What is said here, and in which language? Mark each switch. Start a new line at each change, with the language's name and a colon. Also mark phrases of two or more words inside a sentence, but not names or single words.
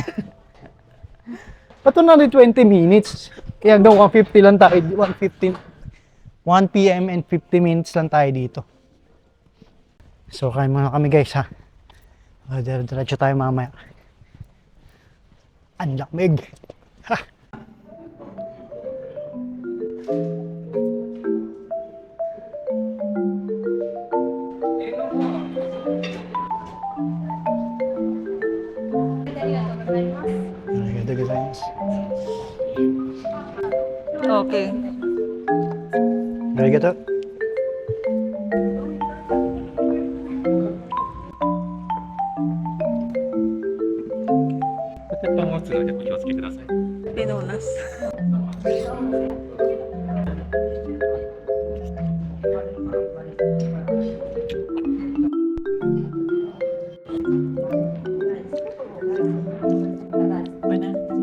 Filipino: Ba't na rin 20 minutes? Kaya hanggang 1:50 lang tayo. 1:15. 1 p.m.
English: and 50 minutes
Filipino: lang tayo dito. So, kain muna kami guys ha. Diretso tayo mamaya. Ang lamig. Ha!
Japanese: ありがとうございます. Okay. Arigatou.
Filipino: Pinunas. Ano?